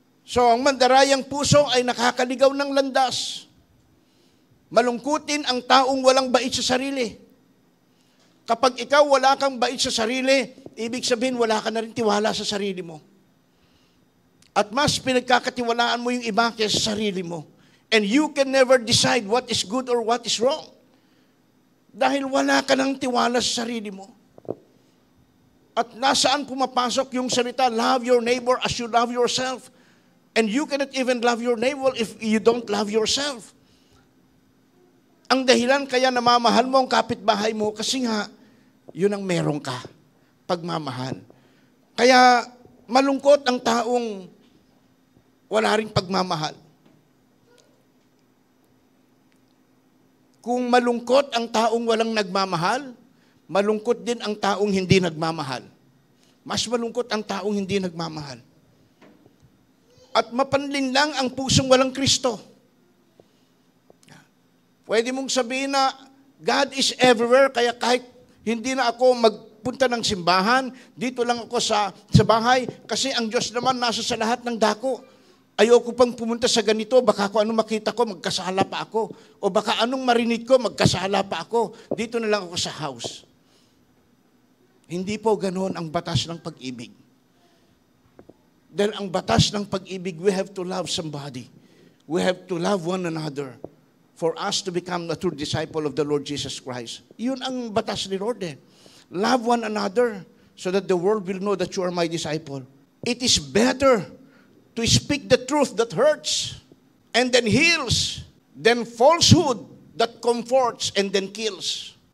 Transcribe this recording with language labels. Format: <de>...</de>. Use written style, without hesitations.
<tl>So, ang mandarayang puso ay nakakaligaw ng landas. Malungkutin ang taong walang bait sa sarili. Kapag ikaw wala kang bait sa sarili, ibig sabihin wala ka na rin tiwala sa sarili mo. At mas pinagkakatiwalaan mo yung iba kaysa sa sarili mo.</tl> <en>And you can never decide what is good or what is wrong.</en> <tl>Dahil wala ka ng tiwala sa sarili mo. At nasaan pumapasok yung salita,</tl> <en>love your neighbor as you love yourself. And you cannot even love your neighbor if you don't love yourself.</en> <tl>Ang dahilan kaya namamahal mo ang kapitbahay mo kasi nga, yun ang meron ka, pagmamahal. Kaya malungkot ang taong wala ring pagmamahal. Kung malungkot ang taong walang nagmamahal, malungkot din ang taong hindi nagmamahal. Mas malungkot ang taong hindi nagmamahal. At mapanlin lang ang pusong walang Kristo. Pwede mong sabihin na</tl> <en>God is everywhere,</en> <tl>kaya kahit hindi na ako magpunta ng simbahan, dito lang ako sa bahay, kasi ang Diyos naman nasa sa lahat ng dako. Ayoko pang pumunta sa ganito, baka kung anong makita ko, magkasala pa ako. O baka anong marinig ko, magkasala pa ako. Dito na lang ako sa house. Hindi po ganoon ang batas ng pag-ibig. Dahil ang batas ng pag-ibig,</tl> <en>we have to love somebody. We have to love one another for us to become a true disciple of the Lord Jesus Christ.</en> <tl>Yun ang batas ni Lord eh.</tl> <en>Love one another so that the world will know that you are my disciple. It is better to speak the truth that hurts and then heals than falsehood that comforts and then kills.</en>